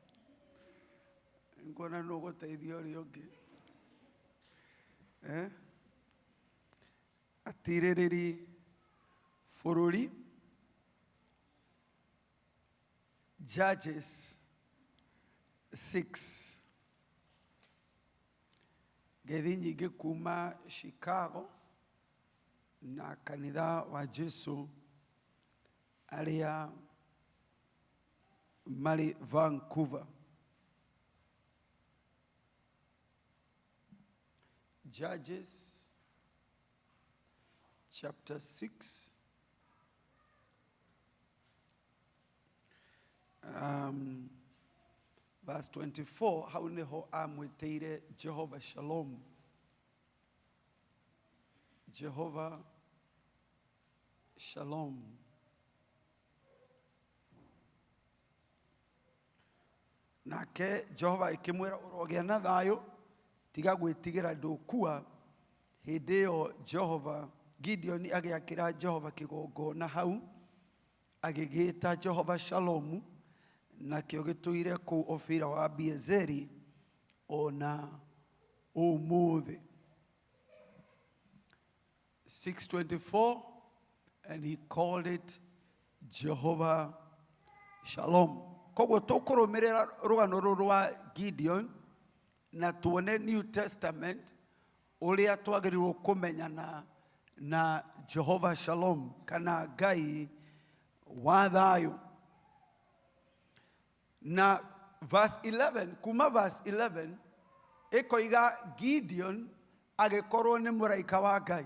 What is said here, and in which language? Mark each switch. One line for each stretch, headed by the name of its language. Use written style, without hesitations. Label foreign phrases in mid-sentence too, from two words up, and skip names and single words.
Kikuyu: Nguona nũ gũteithia ũrĩa ũngĩ. Atirĩrĩri bũrũri, Judges 6. Ngeithi nyingĩ kuma Chicago na kanitha wa Jesu arĩa marĩ Vancouver.
English: Judges chapter 6. Verse 24,
Kikuyu: hau niho amwĩtĩire Jehovah Shalom. Jehovah Shalom. Nake Jehovah ikĩmwĩra ũrogĩa na thayũ, tiga gwĩtigĩra ndũkua. Hĩndĩ ĩyo Jehovah, Gideon agĩakĩra Jehovah kĩgongona hau, agĩgĩta Jehovah Shalom, nakĩo gĩtũire kũu Ofira wa Biezeri ona ũmũthĩ.
English: 6:24, and he called it Jehovah Shalom.
Kikuyu: Koguo tũkũrũmĩrĩra rũgano rũrũ rwa Gideon na tuone
English: New Testament
Kikuyu: ũrĩa twagĩrĩirwo kũmenyana na Jehovah Shalom kana Ngai wa thayũ. Na verse 11, kuma verse 11, ĩkoiga Gideon agĩkorwo nĩ mũraika wa Ngai.